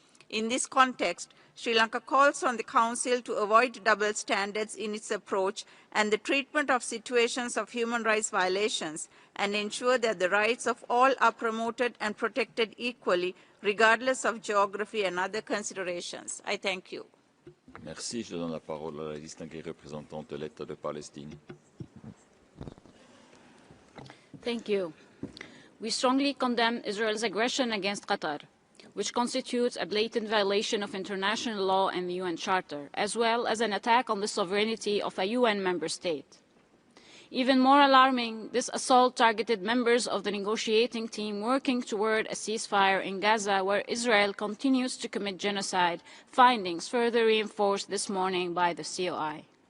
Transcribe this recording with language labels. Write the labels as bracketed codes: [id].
[en] In this context, Sri Lanka calls on the Council to avoid double standards in its approach and the treatment of situations of human rights violations and ensure that the rights of all are promoted and protected equally, regardless of geography and other considerations. I thank you. [fr] Merci. Je donne la parole à la distinguée représentante de l'État de Palestine. [en] Thank you. We strongly condemn Israel's aggression against Qatar, which constitutes a blatant violation of international law and the UN Charter, as well as an attack on the sovereignty of a UN member state. Even more alarming, this assault targeted members of the negotiating team working toward a ceasefire in Gaza, where Israel continues to commit genocide, findings further reinforced this morning by the COI.